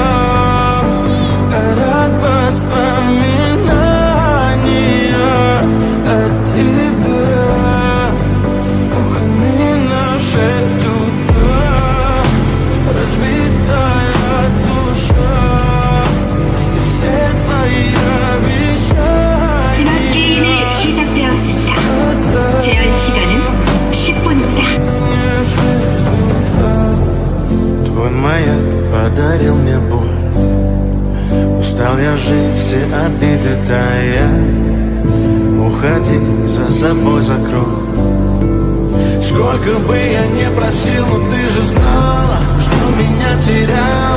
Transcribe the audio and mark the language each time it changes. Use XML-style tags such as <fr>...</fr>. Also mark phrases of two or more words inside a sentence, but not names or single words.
<ru>Горят воспоминания о тебе. У камина в 6 утра разбитая душа. И все твои обещания.</ru> <ko>마지막 게임이 시작되었습니다. 제한 시간은 10분입니다.</ko> <ru>Твой маяк подарил мне боль. Устал я жить, все обиды тая. Уходи, за собой закрой. Сколько бы я не просил, но ты же знала, что меня теряла.</ru>